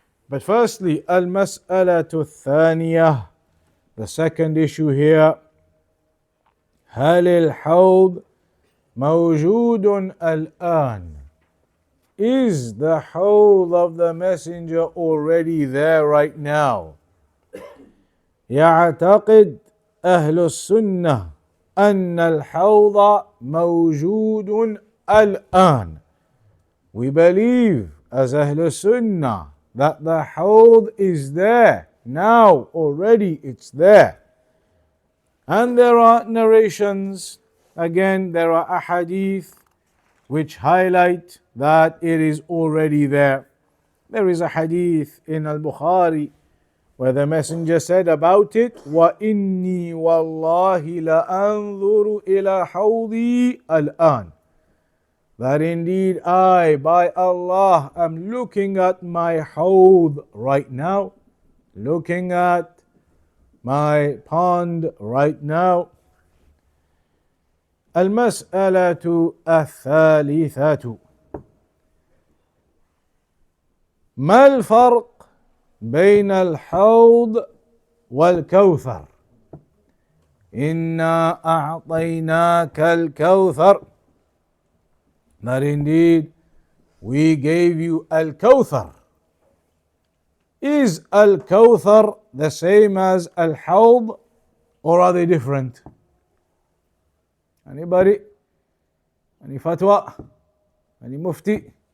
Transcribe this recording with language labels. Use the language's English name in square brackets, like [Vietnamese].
[English] But firstly, al-mas'alatu [Arabic] الثانية, [English] the second issue here, [Arabic] هل الحوض موجود الآن? [English] Is the Ḥawḍ of the Messenger already there right now? [Arabic] يعتقد أهل السنة أن الحوض موجود الآن. [English] We believe as Ahl Sunnah that the Ḥawḍ is there now, already it's there. And there are narrations, again there are ahadith which highlight that it is already there. There is a hadith in Al-Bukhari where the Messenger said about it, [Arabic] وَإِنِّي وَاللَّهِ لَأَنظُرُ إِلَى حَوْضِي الْآنِ. [English] That indeed I, by Allah, am looking at my Ḥawḍ right now, looking at my pond right now. [Arabic] المسألة الثالثة ما الفرق بين الحوض والكوثر؟ إنا أعطيناك الكوثر. [English] That indeed we gave you Al-Kawthar. Is Al-Kawthar the same as Al-Ḥawḍ, or are they different? Anybody? Any fatwa? Any mufti?